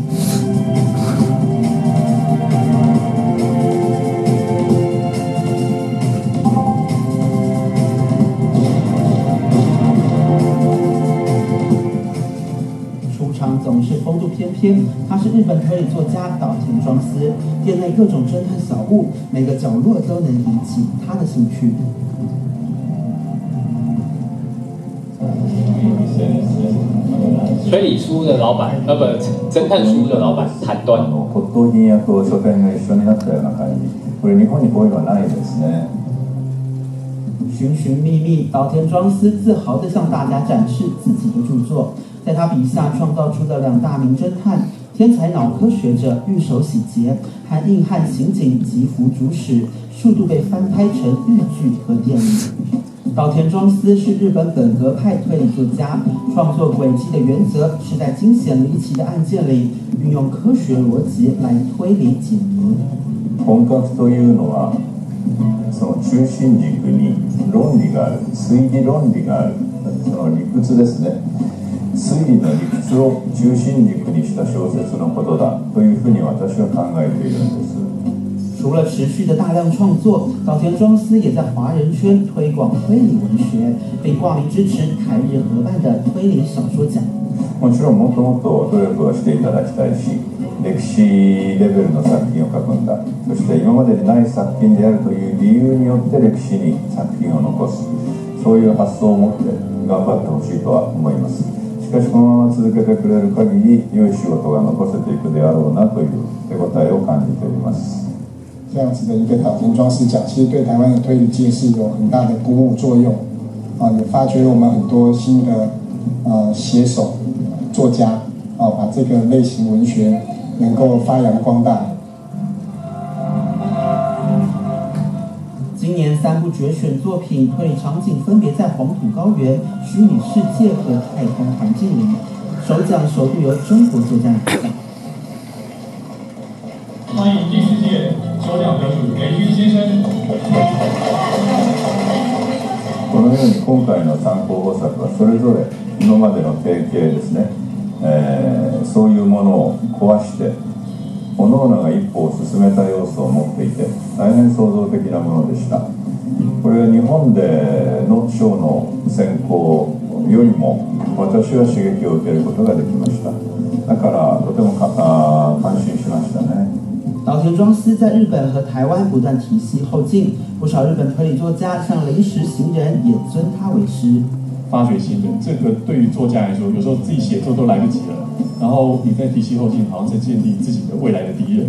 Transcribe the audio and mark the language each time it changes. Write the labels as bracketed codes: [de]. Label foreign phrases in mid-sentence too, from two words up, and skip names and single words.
[zh] 出场总是风度翩翩，他是日本推理作家岛田庄司，店内各种侦探小物，每个角落都能引起他的兴趣。推理书的老板，侦探书的老板谭端。 [ja] 骨董品屋と書店が一緒になったような感じ。これ日本にこういうのはないですね。 [zh] 寻寻觅觅，岛田庄司自豪地向大家展示自己的著作。在他笔下创造出的2大名侦探，天才脑科学者玉手洗劫和硬汉刑警吉福主使，数度被翻拍成日剧和电影。岛田庄司是日本本格派推理作家，创作轨迹的原则是在惊险离奇的案件里运用科学逻辑来推理解谜。 [ja] 本格というのは、その中心軸に論理がある、推理論理がある、その理屈ですね。推理の理屈を中心軸にした小説のことだというふうに私は考えているんです。 [zh] 除了持续的大量创作，岛田庄司也在华人圈推广推理文学，并挂名支持台日合办的推理小说奖。 [ja] もちろんもっともっと努力をしていただきたいし、歴史レベルの作品を書くんだ。そして今までにない作品であるという理由によって歴史に作品を残す。そういう発想を持って頑張ってほしいとは思います。しかしこのまま続けてくれる限り、良い仕事が残せていくであろうなという手応えを感じております。 [zh] 这样子的一个岛田庄司奖，其实对台湾的推理界是有很大的鼓舞作用，也发掘了我们很多新的写手作家，把这个类型文学能够发扬光大。今年3部决选作品推理场景分别在黄土高原、虚拟世界和太空环境里，首奖首度由中国作家拿下。欢迎第4届首奖得主雷军先生。 [ja] このように今回の3候補作はそれぞれ今までの提携ですね、そういうものを壊して各々が一歩を進めた要素を持っていて大変創造的なものでした。これは日本での賞の選考よりも私は刺激を受けることができました。だからとても感心しましたね。 [zh] 岛田庄司在日本和台湾不断提携后进，不少日本推理作家像临时行人也尊他为师。发掘新人，这个对于作家来说，有时候自己写作都来不及了，然后你在提携后进，好像在建立自己的未来的敌人。